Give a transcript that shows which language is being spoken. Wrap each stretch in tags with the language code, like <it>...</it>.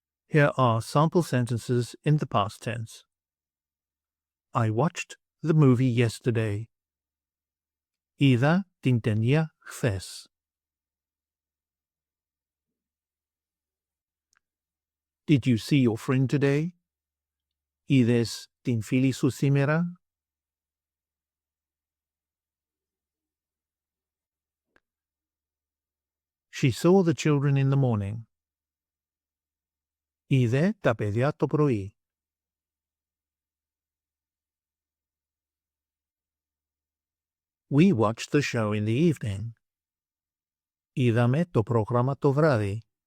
<en>Here are sample sentences in the past tense. I watched the movie yesterday.</en> <el>Είδα την ταινία χθες.</el> <en>Did you see your friend today?</en> <el>Είδες την φίλη σου σήμερα?</el> <en>She saw the children in the morning.</en> <el>Είδε τα παιδιά το πρωί.</el> <en>We watched the show in the evening.</en> <el>Είδαμε το πρόγραμμα το βράδυ.</el>